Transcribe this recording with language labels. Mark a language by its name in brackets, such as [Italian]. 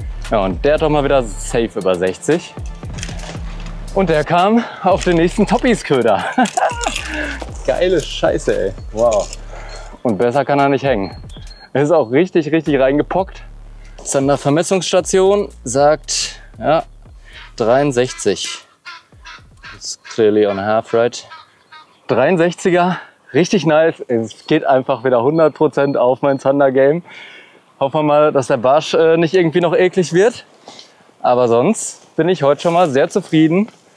[German] Ja, und der hat doch mal wieder safe über 60. Und der kam auf den nächsten Toppies-Köder. Geile Scheiße, ey. Wow. Und besser kann er nicht hängen. Er ist auch richtig, richtig reingepockt. Sondervermessungsstation sagt, ja, 63. [English] It's clearly on half, right? [German] 63er, richtig nice. Es geht einfach wieder 100% auf mein Thunder Game. Hoffen wir mal, dass der Barsch nicht irgendwie noch eklig wird. Aber sonst bin ich heute schon mal sehr zufrieden.